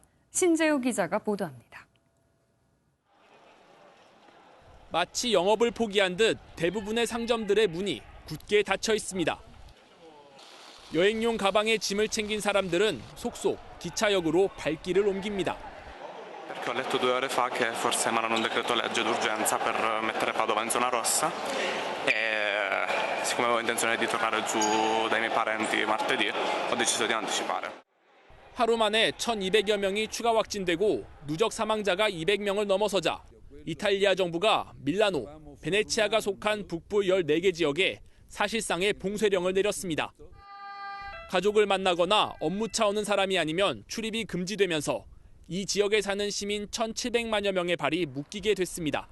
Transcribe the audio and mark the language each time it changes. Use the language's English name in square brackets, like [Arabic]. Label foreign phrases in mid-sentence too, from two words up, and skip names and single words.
[Korean] 신재우 기자가 보도합니다. 마치 영업을 포기한 듯 대부분의 상점들의 문이 굳게 닫혀 있습니다. 여행용 가방에 짐을 챙긴 사람들은 속속 기차역으로 발길을 옮깁니다. [Italian] Perché ho letto 2 ore fa che forse emanano un decreto legge d'urgenza per mettere Padova in zona rossa e siccome avevo intenzione di tornare giù dai miei parenti martedì ho deciso di anticipare. [Korean] 하루 만에 1,200여 명이 추가 확진되고 누적 사망자가 200명을 넘어서자 이탈리아 정부가 밀라노, 베네치아가 속한 북부 14개 지역에 사실상의 봉쇄령을 내렸습니다. 가족을 만나거나 업무 차 오는 사람이 아니면 출입이 금지되면서 이 지역에 사는 시민 1,700만여 명의 발이 묶이게 됐습니다.